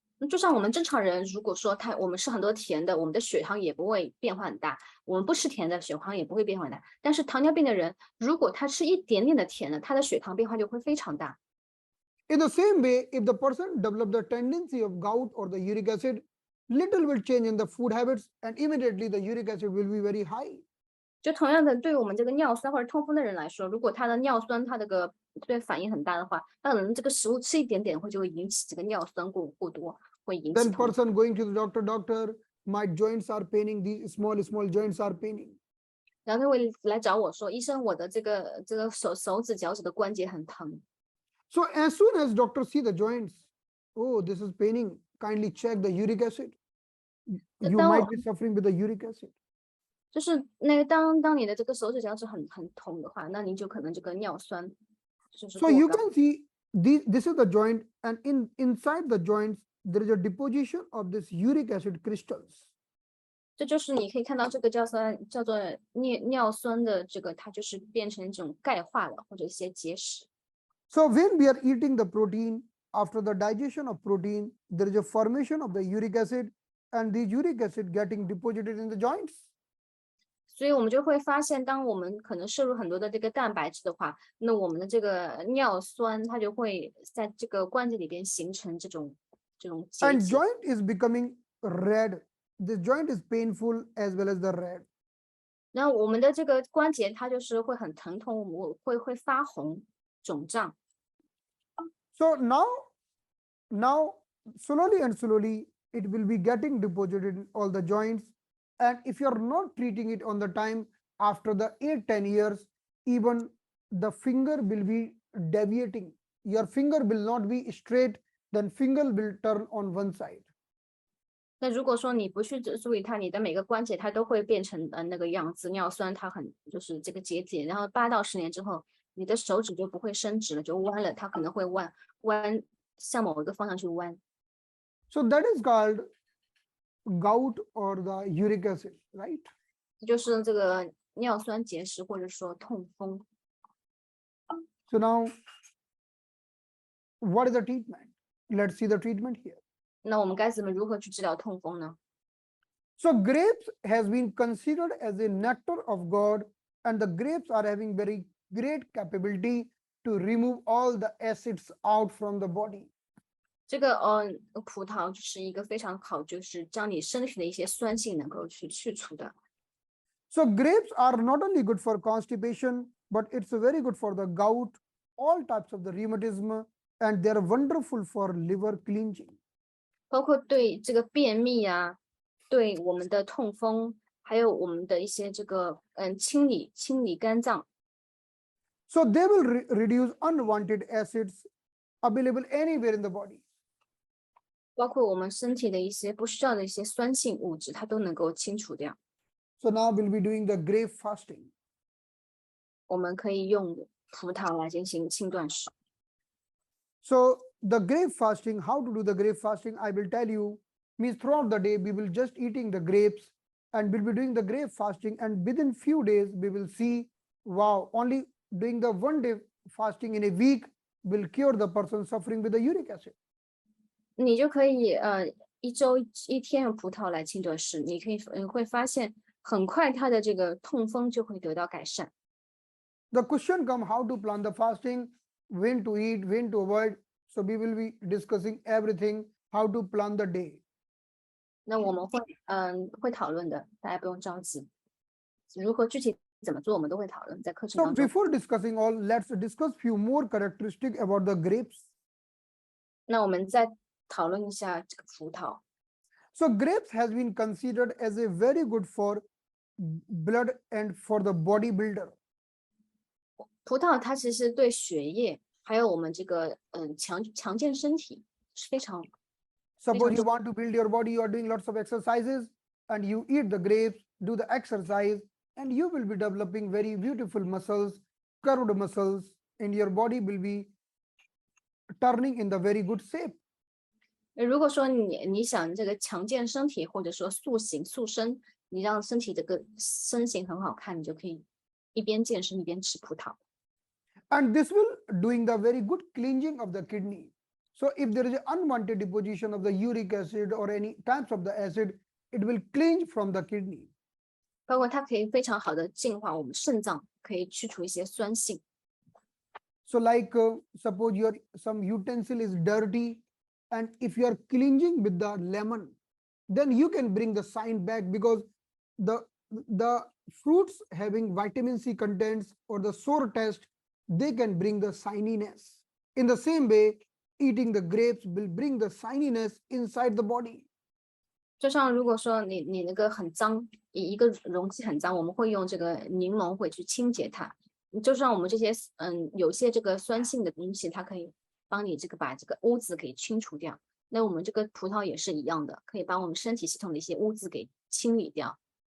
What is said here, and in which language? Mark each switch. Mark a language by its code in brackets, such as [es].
[zh] 就像我们正常人，如果说我们吃很多甜的，我们的血糖也不会变化很大；我们不吃甜的，血糖也不会变化很大。但是糖尿病的人，如果他吃一点点的甜的，他的血糖变化就会非常大。 [en] In the same way, if the person develop the tendency of gout or the uric acid, little will change in the food habits, and immediately the uric acid will be very high. [zh] 就同样的，对于我们这个尿酸或者痛风的人来说，如果他的尿酸它这个对反应很大的话，那可能这个食物吃一点点就会引起这个尿酸过多，会引起 [en] Then [zh] 痛。 [en] person going to the doctor, my joints are paining, these small joints are paining. [zh] 然后他会来找我说，医生，我的这个手指脚趾的关节很疼。 [en] So as soon as doctor see the joints, oh, this is paining, kindly check the uric acid. You might be suffering with the uric acid. [zh] 就是那个当你的这个手指脚趾很痛的话，那你就可能这个尿酸就是过 [en] So you [zh] 高。 [en] can see this is the joint, and inside the joints there is a deposition of this uric acid crystals. [zh] 这就是你可以看到这个叫做尿酸的这个，它就是变成一种钙化了，或者一些结石。 [en] So when we are eating the protein, after the digestion of protein, there is a formation of the uric acid, and the uric acid getting deposited in the joints. [zh] 所以我们就会发现，当我们可能摄入很多的这个蛋白质的话，那我们的这个尿酸它就会在这个关节里边形成这种结 [en] And [zh] 节。 [en] joint is becoming red. This joint is painful as well as the red. [zh] 然后我们的这个关节它就是会很疼痛，会发红、肿胀。 [en] So now slowly and slowly it will be getting deposited in all the joints, and if you are not treating it on the time, after the 8-10 years, even the finger will be deviating. Your finger will not be straight, then finger will turn on one side. [zh] 那如果说你不去注意它，你的每个关节它都会变成那个样子，尿酸它就是这个结节，然后8到10年之后，你的手指就不会伸直了，就弯了，它可能会弯向某一个方向去弯。 [en] So that is called gout or the uric acid, right? [zh] 就是这个尿酸结石或者说痛风。 [en] So now what is the treatment? Let's see the treatment here. [zh] 那我们该如何去治疗痛风呢？ [en] So grapes has been considered as a nectar of God, and the grapes are having very great capability to remove all the acids out from the body. [zh] 这个葡萄就是一个非常好，就是将你身体的一些酸性能够去除的。 [en] So grapes are not only good for constipation, but it's very good for the gout, all types of the rheumatism, and they are wonderful for liver cleansing. [zh] 包括对这个便秘啊，对我们的痛风，还有我们的一些这个清理肝脏。 [en] So they will reduce unwanted acids available anywhere in the body. [zh] 包括我们身体的一些不需要的一些酸性物质，它都能够清除掉。 [en] So now we'll be doing the grape fasting. [zh] 我们可以用葡萄来进行轻断食。 [en] So the grape fasting, how to do the grape fasting, I will tell you. Means throughout the day we will just eating the grapes, and we'll be doing the grape fasting, and within few days we will see, wow, only doing the 1 day fasting in a week will cure the person suffering with the uric acid. [zh] 你就可以一周1天用葡萄来轻断食，你会发现很快他的这个痛风就会得到改善。 [en] The question come how to plan the fasting, when to eat, when to avoid. So we will be discussing everything, how to plan the day. [zh] 那我们会讨论的，大家不用着急。如何具体怎么做，我们都会讨论在课程 [en] So [zh] 当中。 [en] before discussing all, let's discuss few more characteristic about the grapes. [zh] 那我们再讨论一下这个葡萄。 [en] So grapes has been considered as a very good for blood and for the bodybuilder. [zh] 葡萄它其实对血液还有我们这个强健身体是非常 [en] Suppose you want to build your body, you are doing lots of exercises and you eat the grapes, do the exercise, and you will be developing very beautiful muscles, curved muscles, and your body will be turning in the very good shape. [zh] 如果说你想这个强健身体，或者说塑形塑身，你让身体这个身形很好看，你就可以一边健身一边吃葡萄。 [en] And this will doing the very good cleansing of the kidney. So if there is an unwanted deposition of the uric acid or any types of the acid, it will cleanse from the kidney. [zh] 包括它可以非常好的净化我们肾脏，可以去除一些酸性。 [en] So like suppose your some utensil is dirty, and if you are cleansing with the lemon, then you can bring the shine back, because the fruits having vitamin C contents or the sour taste, they can bring the shininess. In the same way, eating the grapes will bring the shininess inside the body. [zh] 就像如果说你那个很脏，一个容器很脏，我们会用这个柠檬会去清洁它。就像我们这些有些这个酸性的东西，它可以帮你这个把这个污渍给清除掉。那我们这个葡萄也是一样的，可以把我们身体系统的一些污渍给清理掉。